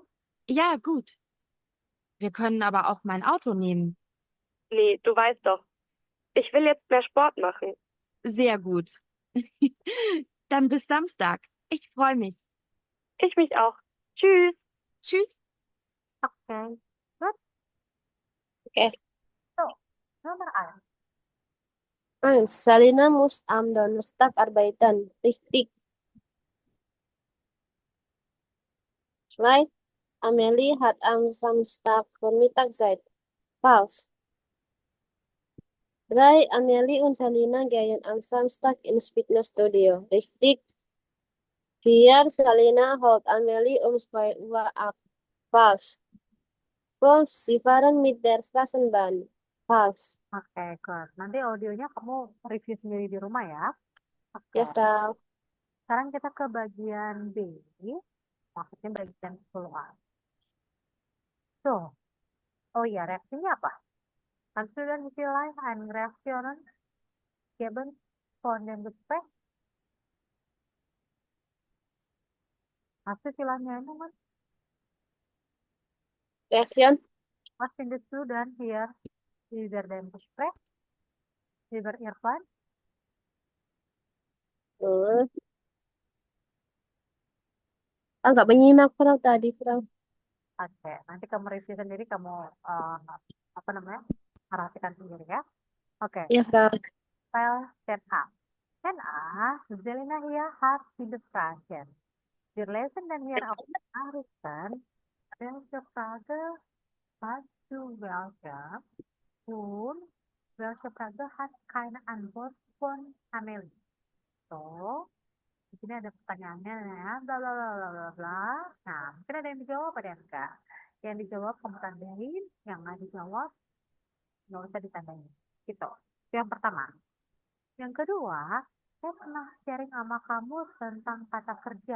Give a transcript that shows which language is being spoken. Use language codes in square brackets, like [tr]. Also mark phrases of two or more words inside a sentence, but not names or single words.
[de] Ja, gut. Wir können aber auch mein Auto nehmen. Nee, du weißt doch. Ich will jetzt mehr Sport machen. Sehr gut. Dann bis Samstag. Ich freue mich. Ich mich auch. Tschüss. Tschüss. [en] Oke, good. [id] Oke. So, nomor 1. 1. [de] Salina muss am Donnerstag arbeiten. Richtig. 2. Amelie hat am Samstagvormittag Zeit. Falsch. 3. Amelie und Salina gehen am Samstag ins Fitnessstudio. Richtig. 4. Salina holt Amelie um 2 Uhr ab. Falsch. 5. Sie fahren mit der Straßenbahn. Falsch. [en] Oke, good. [id] Nanti audionya kamu review sendiri di rumah ya. Oke, Ya, Frau. sekarang kita ke bagian B. Maksudnya bagian keluar. So, oh iya, reaksinya apa? [de] Kannst du dann vielleicht eine Reaktion geben von dem Gespräch? Hast du vielleicht Erinnerungen? Reaktion? Was findest du dann hier über dem Gespräch? Über Irfan? Hmm. [id] Nggak menyimak, Frau, tadi, Frau. Oke, nanti kamu review sendiri, kamu apa namanya? Perhatikan sendiri ya. Oke, Ya, Frau. file set A. Set A, [de] Zelina hier hat viele Fragen. Wir lesen dann hier auf Nachrichten, welche Frage hast du welche und welche Frage hat keine Antwort von Amelie. So, [id] di sini ada pertanyaannya ya, bla bla bla bla bla bla. Nah, mungkin ada yang dijawab, ada yang enggak. Yang dijawab kamu tandain, yang nggak dijawab nggak usah ditandain. Gitu. Itu yang pertama. Yang kedua, saya pernah sharing sama kamu tentang kata kerja.